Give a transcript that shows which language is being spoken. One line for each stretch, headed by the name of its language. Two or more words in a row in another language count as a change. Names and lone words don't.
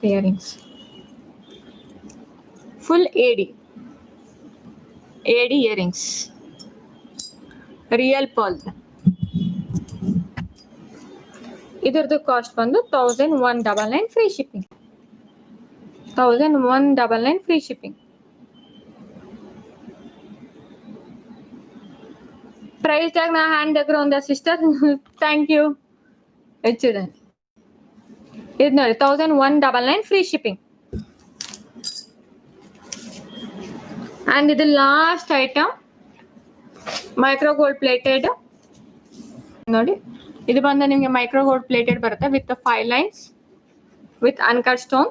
English: earrings full AD earrings, real pearl.
Kannada: ಇದರದ್ದು ಕಾಸ್ಟ್ ಬಂದು 1199
English: free shipping.
Telugu: 1199
English: free shipping. price tag
Telugu: నా హ్యాండ్ దగ్గర ఉందా సిస్టర్?
English: thank you.
Telugu: చూడండి ఇది ನೋಡಿ 1199
English: free shipping.
Kannada: ಅಂಡ್ ಇದು
English: last item, micro gold plated
Kannada: ನೋಡಿ. ಇದು ಬಂದು ನಿಮಗೆ
English: micro gold plated
Kannada: ಬರುತ್ತೆ
English: with 5 lines with uncut stone.